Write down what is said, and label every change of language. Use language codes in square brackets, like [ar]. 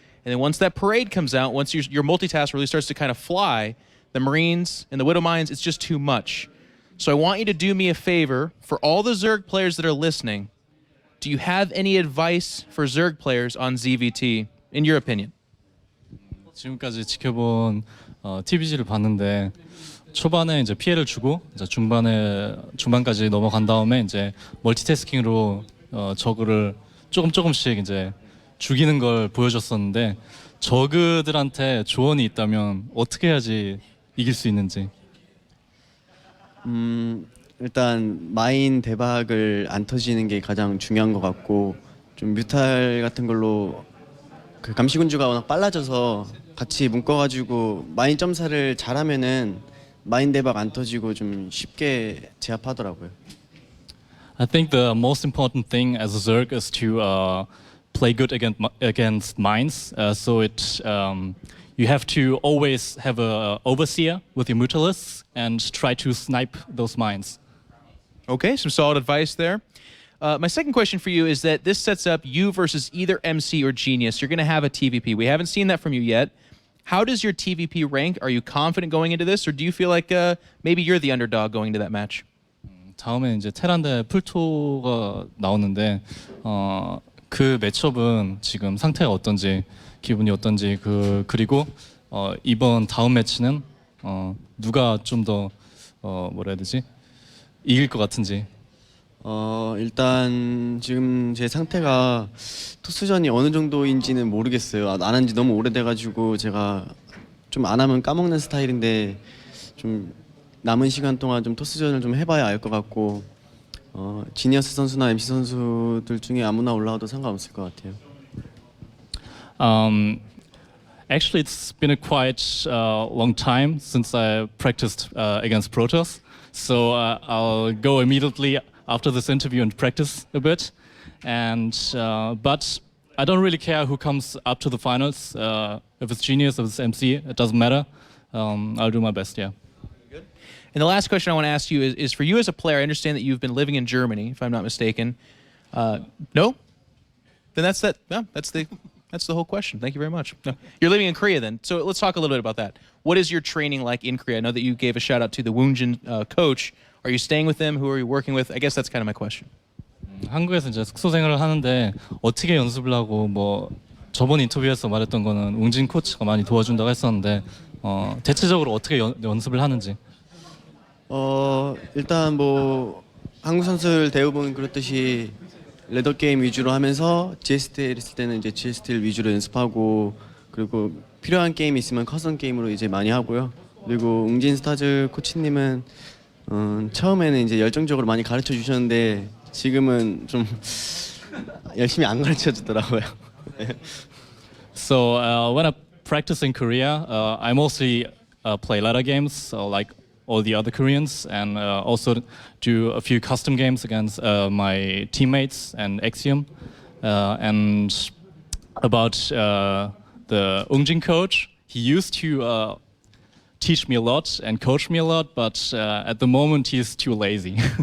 [en] And then once that parade comes out, once your multitask really starts to kind of fly, the Marines and the Widow Mines, it's just too much. So I want you to do me a favor. For all the Zerg players that are listening, do you have any advice for Zerg players on ZVT, in your opinion? [ko] 지금까지 지켜본 TVG를 봤는데 초반에 이제 피해를 주고 이제 중반까지 넘어간 다음에 이제 멀티태스킹으로 저그를 조금씩 이제 죽이는 걸 보여줬었는데 저그들한테 조언이 있다면 어떻게 해야지 이길 수 있는지. 일단 마인 대박을 안 터지는 게 가장 중요한 것 같고, 좀 뮤탈 같은 걸로 그 감시군주가 워낙 빨라져서 같이 묶어가지고 마인 점사를 잘하면은 마인 대박 안 터지고 좀 쉽게 제압하더라고요. [en] I think the most important thing as a Zerg is to play good against mines. So you have to always have a overseer with your Mutalisks and try to snipe those mines. Okay, some solid advice there. My second question for you is that this sets up you versus either MC or Genius. You're going to have a TVP. We haven't seen that from you yet. How does your TVP rank? Are you confident going into this, or do you feel like maybe you're the underdog going into that match? [ko] 다음에 이제 테란 대 풀토가 나오는데 그 매첩은 지금 상태가 어떤지 기분이 어떤지 그리고 이번 다음 매치는 누가 좀 더 뭐라 해야 되지 이길 것 같은지. 일단 지금 제 상태가 토스전이 어느 정도인지는 모르겠어요. 안 한 지 너무 오래돼가지고 제가 좀 안 하면 까먹는 스타일인데 좀 남은 시간 동안 좀 토스전을 좀 해봐야 알 것 같고 지니어스 선수나 MC 선수들 중에 아무나 올라와도 상관없을 것 같아요. [en] Actually, it's been a quite long time since I practiced against Protoss, so I'll go immediately after this interview and practice a bit. And but I don't really care who comes up to the finals. If it's Genius, if it's MC, it doesn't matter. I'll do my best. Yeah. And the last question I want to ask you is for you as a player. I understand that you've been living in Germany, if I'm not mistaken. No? Then that's that. No, that's the whole question. Thank you very much. No. You're living in Korea then. So let's talk a little bit about that. What is your training like in Korea? I know that you gave a shout out to the Woonjin coach. Are you staying with them? Who are you working with? I guess that's kind of my question. [ko] 한국에서 이제 숙소 생활을 하는데 어떻게 연습을 하고 뭐 저번 인터뷰에서 말했던 거는 웅진 코치가 많이 도와준다고 했었는데 대체적으로 어떻게 연습을 하는지. 일단 뭐 한국 선수들 대부분 그렇듯이 레더 게임 위주로 하면서 GSTL 있을 때는 이제 GSTL 위주로 연습하고 그리고 필요한 게임 있으면 커선 게임으로 이제 많이 하고요. 그리고 웅진 스타즈 코치님은 처음에는 이제 열정적으로 많이 가르쳐 주셨는데 지금은 좀 열심히 안 가르쳐 주더라고요. [en] So when I practice in Korea, I mostly play ladder games like all the other Koreans, and also do a few custom games against my teammates and Axiom. And about the Ungjin coach, he used to teach me a lot and coach me a lot, but at the moment he's too lazy.